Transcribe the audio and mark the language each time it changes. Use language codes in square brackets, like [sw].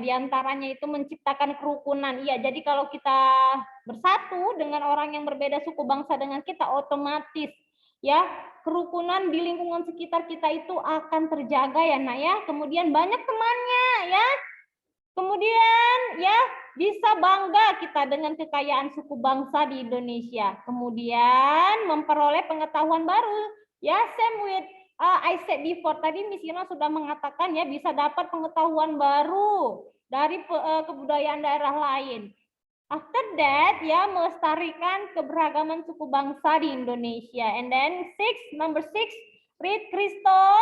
[id] Di antaranya itu menciptakan kerukunan. Iya, jadi kalau kita bersatu dengan orang yang berbeda suku bangsa dengan kita, otomatis ya kerukunan di lingkungan sekitar kita itu akan terjaga ya nak ya. Kemudian banyak temannya ya. Kemudian ya bisa bangga kita dengan kekayaan suku bangsa di Indonesia. Kemudian memperoleh pengetahuan baru. [en] Ya, same with I said before. [id] Tadi Miss Ina sudah mengatakan ya bisa dapat pengetahuan baru dari kebudayaan daerah lain. [en] After that [id] ya melestarikan keberagaman suku bangsa di Indonesia. [en] And then number 6, read Kristo.